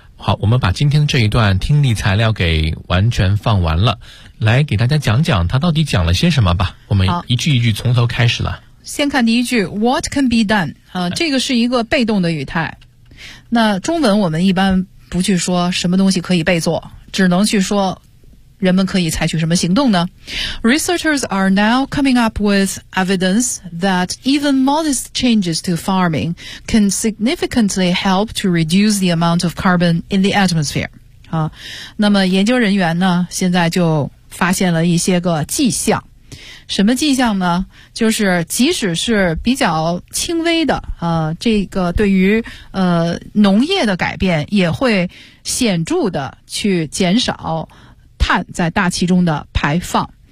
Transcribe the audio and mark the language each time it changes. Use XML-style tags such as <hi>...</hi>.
<zh>好，我们把今天这一段听力材料给完全放完了，来给大家讲讲他到底讲了些什么吧。我们一句一句从头开始了。先看第一句</zh> <en>What can be done、</en> <zh>这个是一个被动的语态。那中文我们一般不去说什么东西可以被做，只能去说人们可以采取什么行动呢？</zh> <en>Researchers are now coming up with evidence that even modest changes to farming can significantly help to reduce the amount of carbon in the atmosphere.</en> <zh>那么研究人员呢，现在就发现了一些个迹象。什么迹象呢？就是即使是比较轻微的这个对于农业的改变，也会显著的去减少碳在大气中的排放。</zh>